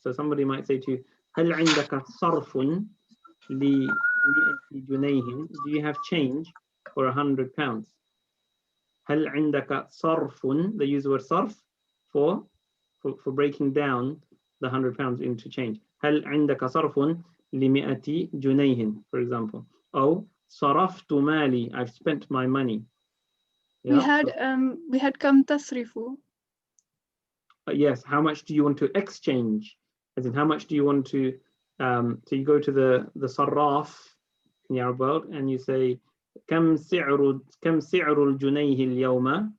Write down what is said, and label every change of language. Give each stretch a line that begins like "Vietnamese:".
English: So somebody might say to you,
Arabic: هل عندك صرف ل100 جنيه?
English: Do you have change for 100 pounds?
Arabic: هل عندك صرف?
English: They use the word صرف for breaking down the 100 pounds into change.
Arabic: هل عندك صرف ل100 جنيه,
English: for example.
Arabic: أو صرفت مالي,
English: I've spent my money. Yeah, we had
Arabic: كم تصرفوا.
English: Yes, how much do you want to exchange? As in, how much do you want to, so you go to the sarraf in the Arab world and you say,
Arabic: كم سعر الجنيه اليوم?